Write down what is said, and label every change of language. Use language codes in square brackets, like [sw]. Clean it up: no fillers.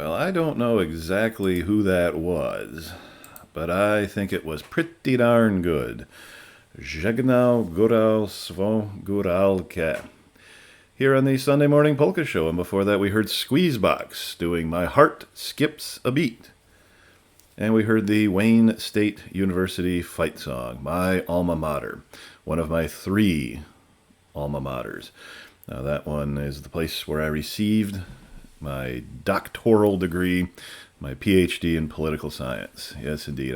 [en] don't know exactly who that was, but I think it was pretty darn good. [pl] Żegnał góral swą góralkę. [en] Here on the Sunday Morning Polka Show, and before that we heard Squeezebox doing My Heart Skips a Beat. And we heard the Wayne State University fight song, My Alma Mater, one of my 3 alma maters. Now that one is the place where I received my doctoral degree, my PhD in political science. Yes, indeed.